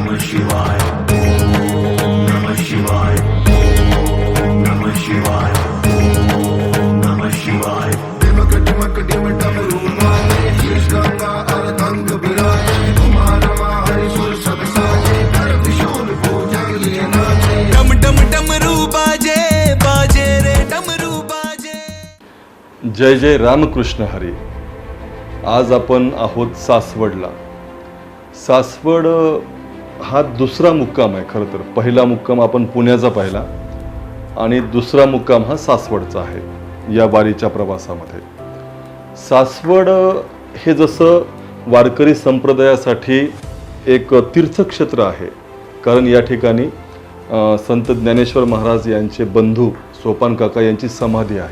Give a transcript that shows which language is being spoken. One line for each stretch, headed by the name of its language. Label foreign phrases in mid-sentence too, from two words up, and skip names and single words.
Sanskrit: शिवाय ओम नमः शिवाय
Hindi: ओम नमः शिवाय ओम नमः शिवाय दिमक दिमक दिमक डमरूमाले शीश गंगा अर्धंग विराजे कुमारमा हरिसुर सब साजे कर विशूल पूजा लिए नाचे डम डम डमरू बाजे बाजे रे डमरू बाजे।
Marathi: जय जय रामकृष्ण हरी। आज आपण आहोत सासवडला। सासवड हा दुसरा मुक्काम आहे। खरं तर पहिला मुक्काम आपण पुण्याचा पाहिला आणि दुसरा मुक्काम हा सासवडचा आहे या वारीच्या प्रवासामध्ये। सासवड हे जसं वारकरी संप्रदायासाठी एक तीर्थक्षेत्र आहे, कारण या ठिकाणी संत ज्ञानेश्वर महाराज यांचे बंधू सोपान काका यांची समाधी आहे।